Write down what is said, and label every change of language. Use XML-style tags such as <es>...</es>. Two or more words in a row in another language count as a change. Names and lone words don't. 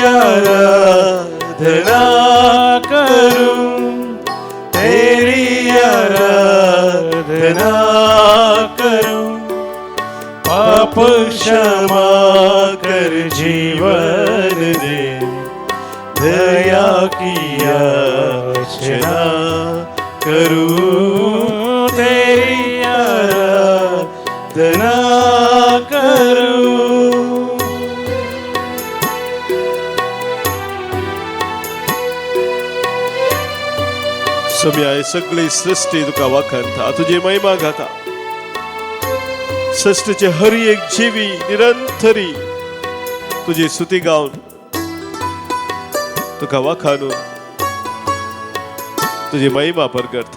<hi>आराधना करूं, तेरी आराधना करूं, पाप क्षमा कर जीवन दे, दया की याचना करूं, तेरी आराधना करूं.</hi> <kok>सोम्या ही सगळी सृष्टी तुका वखणता, तुजी महिमा गाता. सृष्टीचे हर एक जीवी निरंतरी तुझी स्तुती गावन तुका वखाणून तुझी महिमा परगडता.</kok>